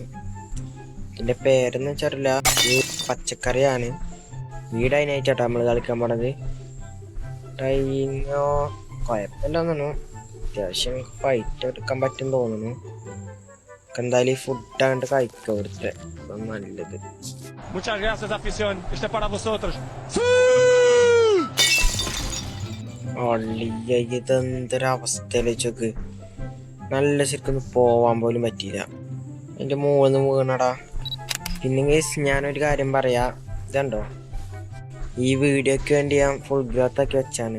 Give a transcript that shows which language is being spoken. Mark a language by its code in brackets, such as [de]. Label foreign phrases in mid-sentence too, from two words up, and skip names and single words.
[ml] ഇതിന്റെ പേരെന്ന് വെച്ചാറില്ല, ഈ പച്ചക്കറിയാണ്. ഈ ഡൈനായിട്ടാട്ടോ നമ്മൾ കളിക്കാൻ പോണത്. ഡൈനോ കുഴപ്പമില്ലെന്നു അത്യാവശ്യം ഫൈറ്റ് എടുക്കാൻ പറ്റും തോന്നുന്നു. എന്തായാലും ഈ ഫുഡ് ആണ്ട് കഴിക്കുക ഇവിടുത്തെ നല്ലത്. [es] Muchas gracias, afición. Este es para vosotros. [ml] ഇതെന്തൊരവസ്ഥയില് ചോക്ക്, നല്ല ശരിക്കൊന്നും പോവാൻ പോലും പറ്റിയില്ല. എൻ്റെ മൂന്ന് വീണടാ. പിന്നെ ഗൈസ് ഞാനൊരു കാര്യം പറയാ, ഇതുണ്ടോ ഈ വീഡിയോക്ക് വേണ്ടി ഞാൻ [en] full growth [ml] ആക്കി വെച്ചാണ്.